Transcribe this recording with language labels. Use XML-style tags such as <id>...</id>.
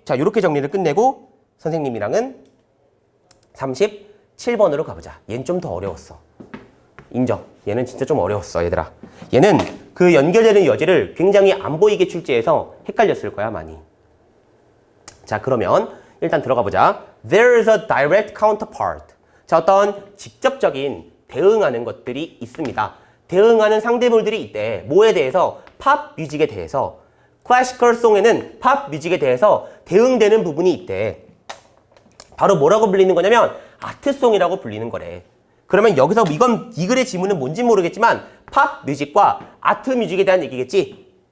<ko>자, 이렇게 정리를 끝내고 선생님이랑은 37번으로 가보자. 얘는 좀 더 어려웠어. 인정. 얘는 진짜 좀 어려웠어 얘들아. 얘는 그 연결되는 여지를 굉장히 안 보이게 출제해서 헷갈렸을 거야 많이. 자, 그러면 일단 들어가 보자.</ko> <en>There is a direct counterpart.</en> <ko>자, 어떤 직접적인 대응하는 것들이 있습니다. 대응하는 상대물들이 있대. 뭐에 대해서? 팝 뮤직에 대해서. 클래시컬 송에는 팝 뮤직에 대해서 대응되는 부분이 있대. 바로 뭐라고 불리는 거냐면 아트송이라고 불리는 거래. 그러면 여기서 이 글의 지문은 뭔지 모르겠지만 팝 뮤직과 아트 뮤직에 대한 얘기겠지.</ko>